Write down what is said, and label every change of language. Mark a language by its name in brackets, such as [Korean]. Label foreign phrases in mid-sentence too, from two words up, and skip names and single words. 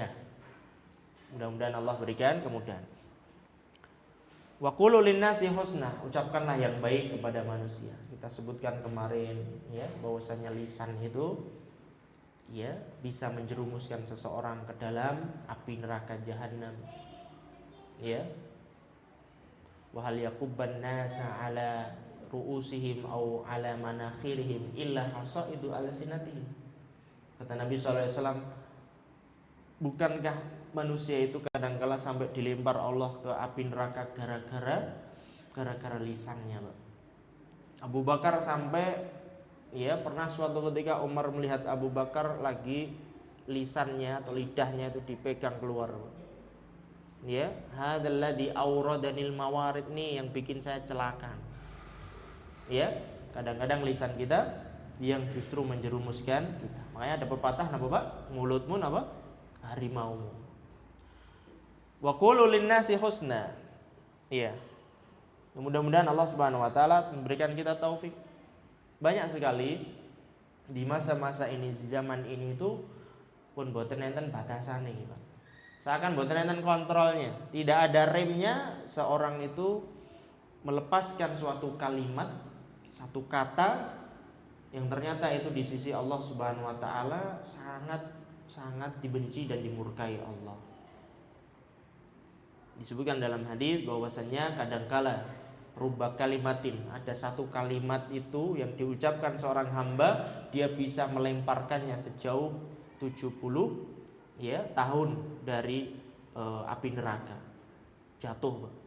[Indonesian] Mudah-mudahan Allah berikan kemudahan. [Arabic] وقولوا للناس حسنا, [Indonesian] ucapkanlah yang baik kepada manusia. Kita sebutkan kemarin ya bahwasanya lisan itu ya bisa menjerumuskan seseorang ke dalam api neraka jahanam. [Arabic] Ya. وهل يكب الناس على رؤوسهم أو على مناخرهم إلا حصائد ألسنتهم. [Indonesian] Kata Nabi SAW, Bukankah manusia itu kadangkala sampai dilempar Allah ke api neraka gara-gara lisannya, Pak? Abu Bakar sampai pernah suatu ketika Umar melihat Abu Bakar lagi lisannya atau lidahnya itu dipegang keluar. [Arabic] هذا الذي أوردني الموارد, [Indonesian] nih yang bikin saya celaka. Kadang-kadang lisan kita yang justru menjerumuskan kita. Makanya ada pepatah napa, Pak? Mulutmu napa? Harimaumu. [Arabic] وقولوا للناس حسنا. [Indonesian] Mudah-mudahan Allah [Arabic] سبحانه وتعالى [Indonesian] memberikan kita taufik. Banyak sekali di masa-masa ini, di zaman ini itu pun [Javanese] boten enten batasane iki, [Indonesian] Pak. Seakan [Javanese] boten enten [Indonesian] kontrolnya, tidak ada remnya. Seorang itu melepaskan suatu kalimat, satu kata yang ternyata itu di sisi Allah [Arabic] سبحانه وتعالى [Indonesian] sangat dibenci dan dimurkai Allah. Disebutkan dalam hadis bahwasanya kadangkala [Arabic] رب كلمة, [Indonesian] ada satu kalimat itu yang diucapkan seorang hamba, dia bisa melemparkannya sejauh 70 tahun dari api neraka, jatuh.